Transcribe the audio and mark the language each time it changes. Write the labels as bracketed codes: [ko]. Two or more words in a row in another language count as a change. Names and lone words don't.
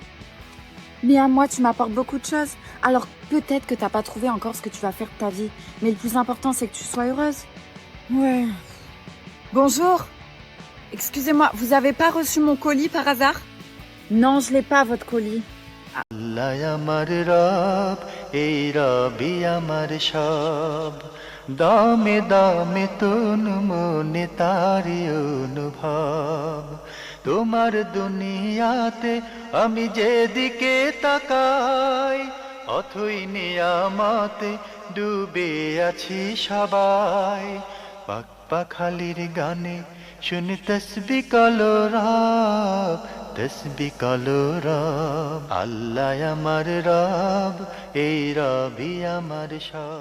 [fr] Mais à moi, tu m'apportes beaucoup de choses. Alors, peut-être que t'as pas trouvé encore ce que tu vas faire de ta vie. Mais le plus important, c'est que tu sois heureuse. Ouais. Bonjour. Excusez-moi, vous avez pas reçu mon colis par hasard? Non, je l'ai pas, votre colis. [bn] আল্লাহ আমার রব এই রবি আমার সব দামে দামে তন মনে তারি অনুভব তোমার দুনিয়াতে আমি যেদিকে তাকাই অথই নিয়ামতে ডুবে আছি সবাই পাক পাখালির গানে শুনি তসবিহ কালো রব তসবিহ কালো রব আল্লাহ আমার রব এই রবি আমার সব।